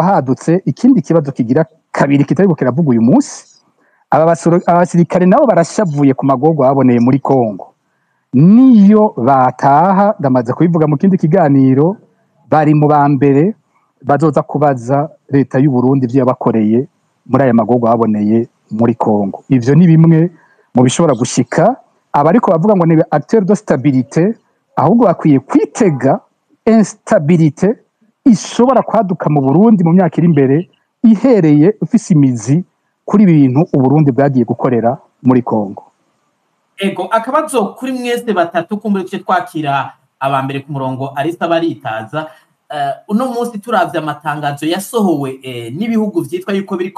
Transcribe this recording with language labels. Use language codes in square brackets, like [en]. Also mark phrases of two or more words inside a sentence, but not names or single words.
[rn] hadutse ikindi kibazo kigira kabiri kitari kiravuga uyu munsi abasirikare nabo barashavuye ku magogo baboneye muri Kongo niyo bataha ndamaze kubivuga mu kindi kiganiro bari mu bambere bazoza kubaza leta y'u Burundi ivyo yabakoreye muri aya magogo baboneye muri Kongo ivyo ni bimwe mu bishobora gushika abariko bavuga ngo ni [fr] acteur de stabilité [rn] ahubwo bakwiye kwitega instabilité ishobora kwaduka mu Burundi mu myaka iri imbere ihereye ufise imizi kuri ibintu uburundi bwagiye gukorera muri Kongo. Ego akabazo kuri mwese batatu kumbure cyo twakira abambere ku murongo Arisa baritaza uno munsi turavye amatangazo yasohowe n'ibihugu vyitwa yuko biriko